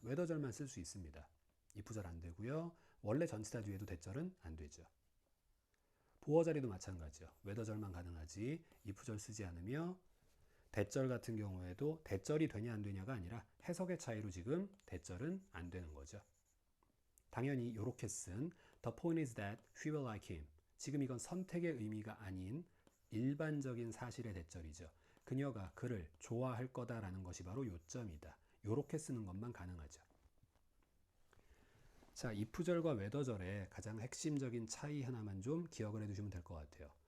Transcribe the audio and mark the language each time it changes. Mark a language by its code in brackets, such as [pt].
[ko] whether절만 쓸 수 있습니다. if절 안 되고요. 원래 전치사 뒤에도 대절은 안 되죠. 보어 자리도 마찬가지죠. whether절만 가능하지 if절 쓰지 않으며, 대절 같은 경우에도 대절이 되냐 안 되냐가 아니라 해석의 차이로 지금 대절은 안 되는 거죠. 당연히 이렇게 쓴 [en] The point is that she will like him. [ko] 지금 이건 선택의 의미가 아닌 일반적인 사실의 대절이죠. 그녀가 그를 좋아할 거다라는 것이 바로 요점이다. 이렇게 쓰는 것만 가능하죠. 자, if절과 whether절의 가장 핵심적인 차이 하나만 좀 기억을 해두시면 될 것 같아요.